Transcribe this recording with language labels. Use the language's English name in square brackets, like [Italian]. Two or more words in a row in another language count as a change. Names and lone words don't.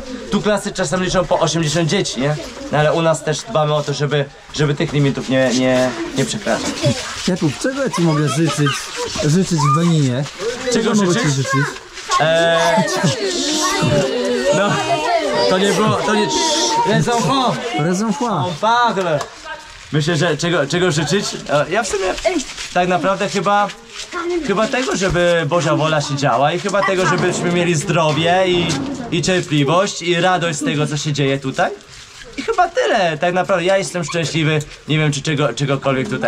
[Polish] Tu klasy czasem liczą po 80 dzieci, nie? No ale u nas też dbamy o to, żeby tych limitów nie przekraczać. Jakub, czego ja ci mogę życzyć w Beninie? Czego mogę życzyć? ci życzyć? No, to nie było, to nie... [French] Les enfants! Raison On parle! [Polish] Myślę, że czego życzyć? Ja w sumie tak naprawdę chyba tego, żeby Boża wola się działa i chyba tego, żebyśmy mieli zdrowie i cierpliwość i radość z tego, co się dzieje tutaj. I chyba tyle, tak naprawdę ja jestem szczęśliwy, nie wiem czy czegokolwiek tutaj.